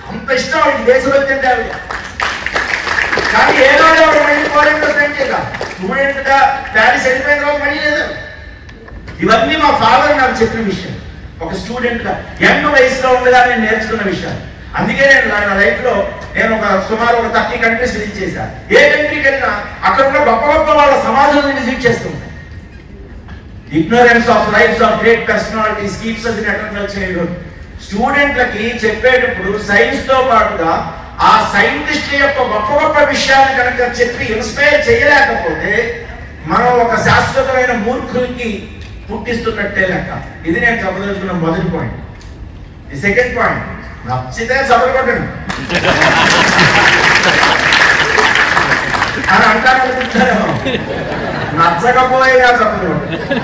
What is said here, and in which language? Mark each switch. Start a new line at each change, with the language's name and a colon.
Telugu: అంత ఇష్టం ఆవిడకి దేశభక్తి అంటే ఆవిడ. కానీ ఏదో మళ్ళీ పోలాండ్ స్పెండ్ చేద్దాం, స్టూడెంట్ గా ప్యారిస్ వెళ్ళిపోయిన తర్వాత మళ్ళీ లేదు. ఇవన్నీ మా ఫాదర్ నాకు చెప్పిన విషయం. ఒక స్టూడెంట్ గా యంగ్ వయసులో ఉండగా నేను నేర్చుకున్న విషయాలు. అందుకే నేను నా లైఫ్ లో నేను సుమారు 30 కంట్రీస్ విజిట్ చేశాను. ఏ కంట్రీకి వెళ్ళినా అక్కడ ఉన్న గొప్ప గొప్ప వాళ్ళ సమాజాలను విజిట్ చేస్తుంటాను.
English: Ignorance of lives of great personalities keeps us in eternal childhood.
Telugu: స్టూడెంట్లకి చెప్పేటప్పుడు సైన్స్ తో పాటుగా ఆ సైంటిస్ట్ యొక్క గొప్ప గొప్ప విషయాన్ని కనుక చెప్పి ఇన్స్పైర్ చేయలేకపోతే మనం ఒక శాశ్వతమైన మూర్ఖులకి పుట్టిస్తున్నట్టే లెక్క. ఇది నేను చెప్పదలుచుకున్న మొదటి పాయింట్. ఈ సెకండ్ పాయింట్, నచ్చితే చదవకొట్టండి అని అంటారనుకుంటారేమో, నచ్చకపోయినా చదవకొట్టండి.